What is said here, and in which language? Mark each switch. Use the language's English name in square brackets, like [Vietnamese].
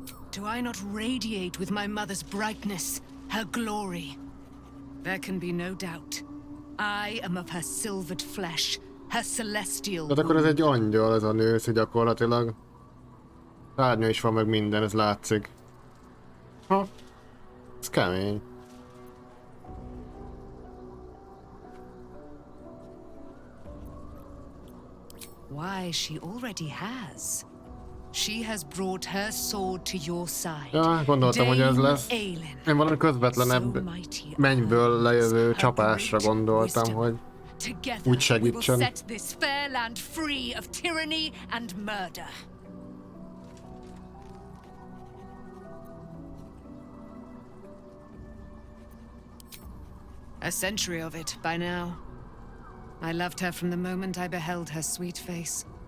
[English] Do I not radiate with my mother's brightness, her glory? There can be no doubt. I am of her silvered flesh, her celestial. [Hungarian] Tehát akkor ez egy angyal, ez a nősz, gyakorlatilag. Szárnya is van, meg minden, ez látszik. Ha. Ez kemény. [English] Why, she already has. She has brought her sword to your side. [Hungarian] Ja, gondoltam, hogy ez lesz. Én valami közvetlenebb mennyből lejövő csapásra gondoltam, hogy úgy segítsen. [English] Set this fair land free of tyranny and murder. A century of it by now. I loved her from the moment I beheld her sweet face.